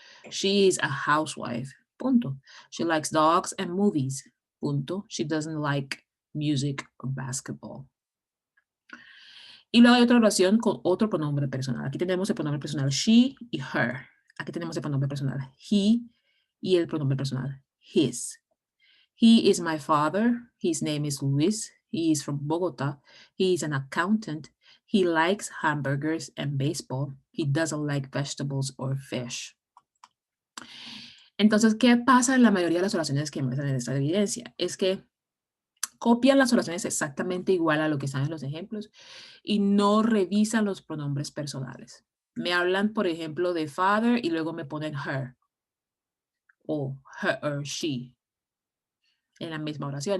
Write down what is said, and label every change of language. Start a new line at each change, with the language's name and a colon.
English: She is a housewife, punto. She likes dogs and movies, punto. She doesn't like music or basketball.
Spanish: Y luego hay otra oración con otro pronombre personal. Aquí tenemos el pronombre personal she y her. Aquí tenemos el pronombre personal he y el pronombre personal his.
English: He is my father. His name is Luis. He is from Bogota. He is an accountant. He likes hamburgers and baseball. He doesn't like vegetables or fish.
Spanish: Entonces, ¿qué pasa en la mayoría de las oraciones que muestran en esta evidencia? Es que copian las oraciones exactamente igual a lo que están en los ejemplos y no revisan los pronombres personales. Me hablan, por ejemplo, de father y luego me ponen her o her or she en la misma oración.